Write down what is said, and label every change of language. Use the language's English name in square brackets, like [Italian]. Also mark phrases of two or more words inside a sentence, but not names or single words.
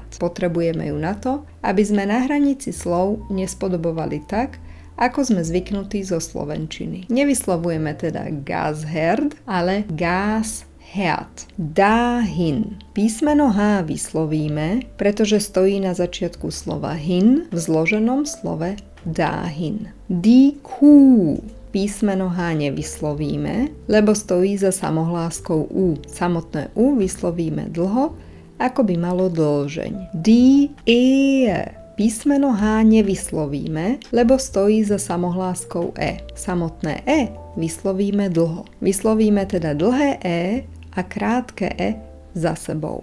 [Slovak] Potrebujeme ju na to, aby sme na hranici slov nespodobovali tak, ako sme zvyknutí zo slovenčiny. Nevyslovujeme teda Gasherd, ale Gasherd. Dahin. Písmeno H vyslovíme, pretože stojí na začiatku slova hin v zloženom slove dahin. [German] Die Kuh. [Slovak] Písmeno H nevyslovíme, lebo stojí za samohláskou U. Samotné U vyslovíme dlho, ako by malo dĺžeň. [German] Die Ehe. [Slovak] Písmeno H nevyslovíme, lebo stojí za samohláskou E. Samotné E vyslovíme dlho. Vyslovíme teda dlhé E a krátke E za sebou.